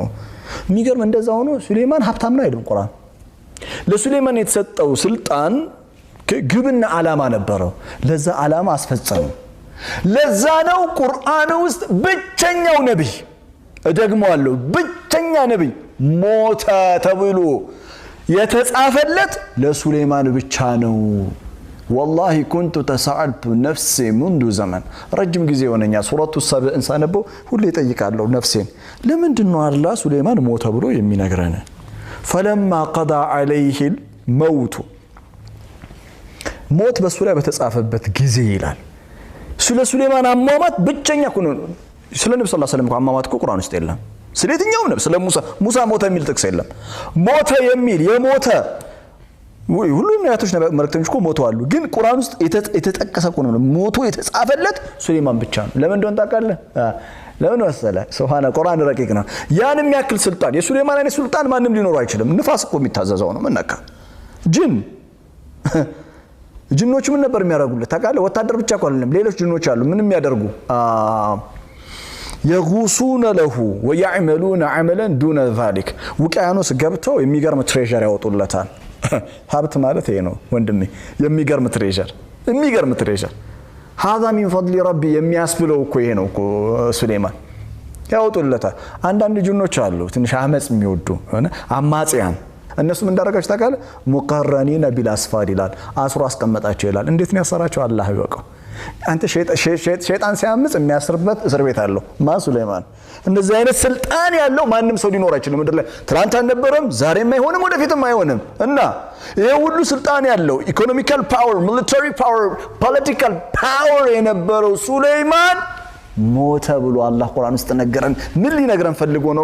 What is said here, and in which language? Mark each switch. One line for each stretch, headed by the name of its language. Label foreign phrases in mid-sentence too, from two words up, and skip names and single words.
Amharic: የሚገርም እንደዛ ሆኖ ሱሌማን ሀብታም ነው አይደል ቁርአን ለሱሌማን የተሰጠው ስልጣን ግብና ዓላማ ነበረው ለዛ ዓላማ አስፈጸመ ለዛ ነው ቁርአን ውስጥ ብቸኛው ነብይ እደግመዋለሁ ብቸኛ ነብይ ሞተ ተብሎ የተጻፈለት ለሱሌማን ብቻ ነው
Arabic: والله كنت تساءلت نفسي منذ زمن
Amharic: ረጅም ጊዜ ሆነኛ ሱረቱ ሰብእ እንሳነበው ሁሌ ጠይቃለሁ ነፍሴን ለምንድነው አላህ ሱሌማን ሞተ ብሎ የሚነግረን
Arabic: فلما قضى عليه الموت
Amharic: ሞት በሱ ላይ በተጻፈበት ጊዜ ይላል ስለ ሱሌማን አሟሟት ብቸኛ ኩኑ ስለ ነብዩ ሰለላሁ ዐለይሂ ወሰለም አሟሟት ቁርአን ውስጥ የለም ስለየትኛው ነብይ ስለ ሙሳ ሞተ የሚል ጥቅስ የለም ሞተ የሚል የሞተ ሁሉም ነቢያቶች መልእክተኞች ሞተው አሉ ግን ቁርአን ውስጥ የተጠቀሰ ነው ሞቶ የተጻፈለት ሱሌማን ብቻ ነው ለምን እንደሆነ ታውቃለህ ለምን ወሰለ ሱብሃነ ቁርአን ረቂቅ ነው ያን የሚያክል ስልጣን የሱሌማን አይነት ስልጣን ማንንም ሊኖር አይችልም ንፋስ እኮ የሚታዘዘው ነው ምንነካ ጅኖች ምን ነበር የሚያደርጉለት ታውቃለህ ወታደር ብቻ እኮ አይደለም ሌሎች ጅኖች አሉ ምን የሚያደርጉ
Arabic: يغوصون له ويعملون عملا دون ذلك
Amharic: ውቅያኖስ ገብተው የሚገርም ትሬዠር ያወጡለታል ሀብት ማለት ይሄ ነው ወንድሜ የሚገርም ትሬዠር
Arabic: هذا من فضل ربي
Amharic: የሚያስብለው እኮ ይሄ ነው እኮ ሱሌማን ያወጡለታል አንዳንድ ጅኖች አሉ ትንሽ አመጽ የሚወዱ አማጽያን እነሱ ምን እንዳረጋችሁ ታውቃለህ
Arabic: مقرنين بالأصفاد
Amharic: ይላል አስሮ አስቀመጣቸው ይላል እንዴት ነው ያሰራቸው አላህ ይወቀው አንተ ሸይጣን ሲያምጽ የሚያስርበት እስር ቤት አለው ማን ሱሌማን እንደዚህ አይነት ስልጣን ያለው ማንንም ሰው ሊኖር አይችልም ምድር ላይ ትናንት አልነበረም ዛሬም አይሆንም ወደፊትም አይሆንም እና ይሄ ሁሉ ስልጣን ያለው
English: economical power military power political power
Amharic: የነበረው ሱሌማን ሞተ ብሎ አላህ ቁርአን ውስጥ ነገረን ምን ሊነግረን ፈልጎ ነው